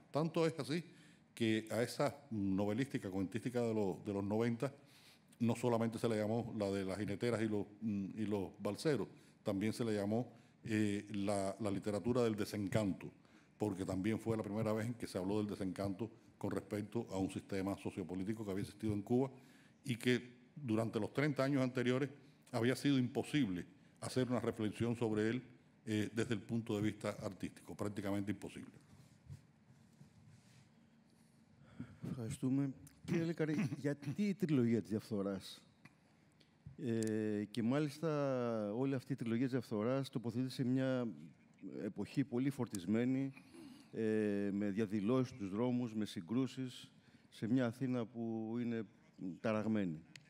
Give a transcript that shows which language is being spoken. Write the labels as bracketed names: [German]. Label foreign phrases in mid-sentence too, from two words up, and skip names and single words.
[Spanish] Tanto es así que a esa novelística, cuentística de los 90, no solamente se le llamó la de las jineteras y los balseros, también se le llamó la literatura del desencanto, porque también fue la primera vez en que se habló del desencanto con respecto a un sistema sociopolítico que había existido en Cuba y que durante los 30 años anteriores había sido imposible hacer una reflexión sobre él desde el punto de vista artístico, prácticamente imposible. [Greek] Ευχαριστούμε. Κύριε Λεκαρή, γιατί η τριλογία της διαφθοράς? Και μάλιστα όλη αυτή η τριλογία της διαφθοράς τοποθετείται σε μια εποχή πολύ φορτισμένη, με διαδηλώσεις στους δρόμους, με συγκρούσεις, σε μια Αθήνα που είναι ταραγμένη.